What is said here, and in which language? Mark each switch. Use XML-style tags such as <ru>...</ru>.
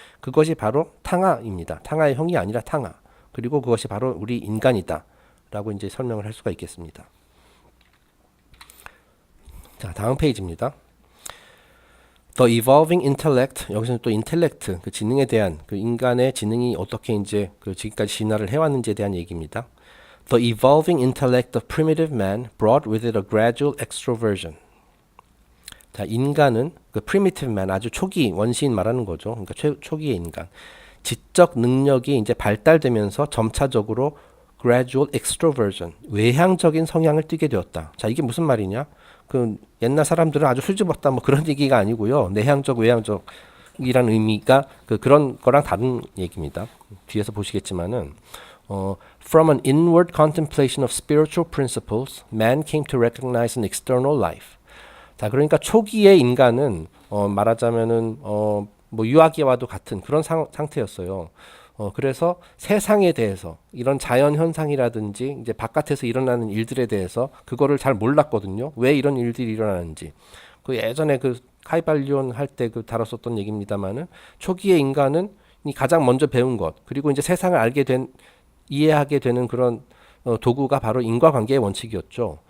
<ko>그것이 바로 탕하입니다. 탕하의 형이 아니라 탕하. 그리고 그것이 바로 우리 인간이다. 라고 이제 설명을 할 수가 있겠습니다. 자, 다음 페이지입니다.</ko> <en>The evolving intellect,</en> <ko>여기서는 또 인텔렉트, 그 지능에 대한 그 인간의 지능이 어떻게 이제 그 지금까지 진화를 해왔는지에 대한 얘기입니다.</ko> <en>The evolving intellect of primitive man brought with it a gradual extroversion.</en> <ko>자, 인간은 그</ko> <en>primitive man,</en> <ko>아주 초기 원시인 말하는 거죠. 그러니까 초기의 인간. 지적 능력이 이제 발달되면서 점차적으로</ko> <en>gradual extroversion,</en> <ko>외향적인 성향을 띠게 되었다. 자, 이게 무슨 말이냐? 그 옛날 사람들은 아주 수줍었다 뭐 그런 얘기가 아니고요. 내향적, 외향적이라는 의미가 그런 거랑 다른 얘기입니다. 뒤에서 보시겠지만은</ko> <en>From an inward contemplation of spiritual principles, man came to recognize an external life.</en> <ko>자, 그러니까 초기의 인간은 말하자면은 뭐 유아기와도 같은 그런 상태였어요. 그래서 세상에 대해서 이런 자연 현상이라든지 이제 바깥에서 일어나는 일들에 대해서 그거를 잘 몰랐거든요. 왜 이런 일들이 일어나는지. 그 예전에 그 카이발리온 할 때 그 다뤘었던 얘기입니다만은 초기의 인간은 가장 먼저 배운 것 그리고 이제 세상을 이해하게 되는 그런 도구가 바로 인과관계의 원칙이었죠.</ko>